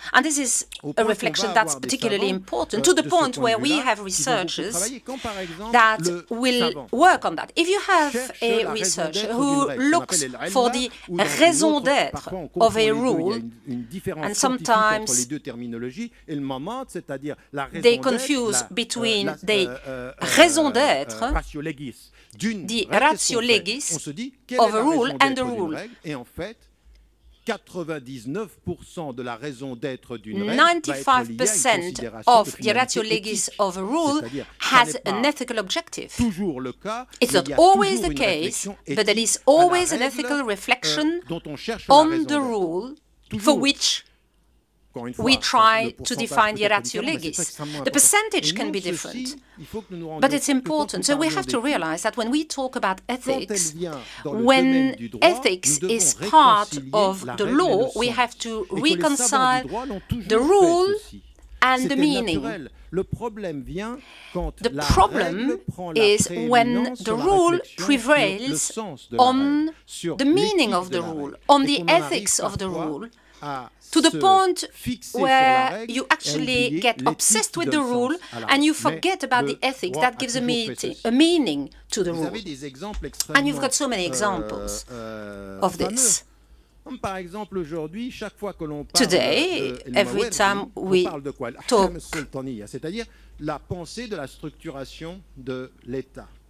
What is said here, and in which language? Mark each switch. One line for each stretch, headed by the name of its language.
English: And this is a reflection that's particularly important, to the point where we have researchers that will work on that. If you have a researcher who looks for the raison d'être of a rule, and sometimes they confuse between the raison d'être, the ratio legis of a rule and the rule.
French: 99% de la raison d'être d'une règle
English: 95% of the ratio legis of a rule has an ethical objective. It's not always the case, but there is always an ethical reflection on the rule for which we try to define the ratio legis. The percentage can be different, but it's important. So we have to realize that when we talk about ethics, when ethics is part of the law, we have to reconcile the rule and the meaning. The problem is when the rule prevails on the meaning of the rule, on the ethics of the rule, to the point where you actually get obsessed with the rule and you forget about the ethics that gives a meaning to the rule. And you've got so many examples of this.
French: Comme par exemple aujourd'hui, chaque fois que l'on parle
English: Today, every time we
French: on parle de quoi?
English: talk
French: C'est-à-dire la pensée de la structuration de l'État.